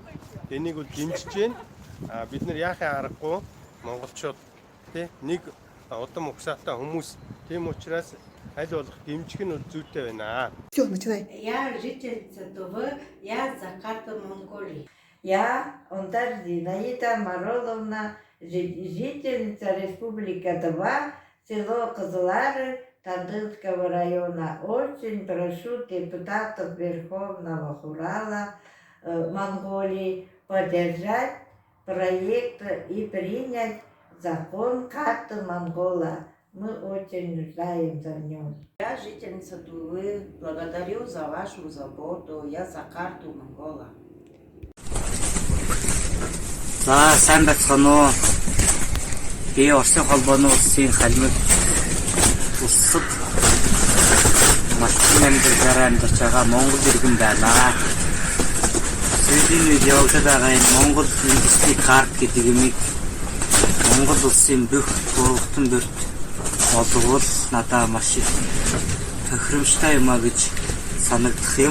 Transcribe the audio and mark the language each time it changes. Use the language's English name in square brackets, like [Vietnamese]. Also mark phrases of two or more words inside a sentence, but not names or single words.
[Mongolian] Энийг бол дэмжиж байна. Бид нар яахын аргагүй монголчууд нэг удам угсаатай хүмүүс. Тийм учраас аль болох дэмжих нь зүйтэй байна. [Russian] Все, начинай. Я жительница Тувы, я за карту Монголии. Я Ондар Зинаида Мароловна, жительница Республики Тува, село Козлары, Тадылского района. Очень прошу депутатов Верховного Хурала Монголии поддержать проект и принять закон карты Монгола. Мы очень нуждаемся в нем. Я жительница Тувы. Благодарю за вашу заботу. Я за карту Монгола. [Mongolian] За сайн байцгаана уу. Би Оросын холбооны улсын халимаг улсад маш их амьдарч байгаа Монгол иргэн байна. Сүүлийн үед явагдаж байгаа энэ Монгол үндэсний карт гэдэг юмыг Монгол улсын бүх гурван бүрт олгол надад маш их тохиромжтой юм а гэж санагдах юм.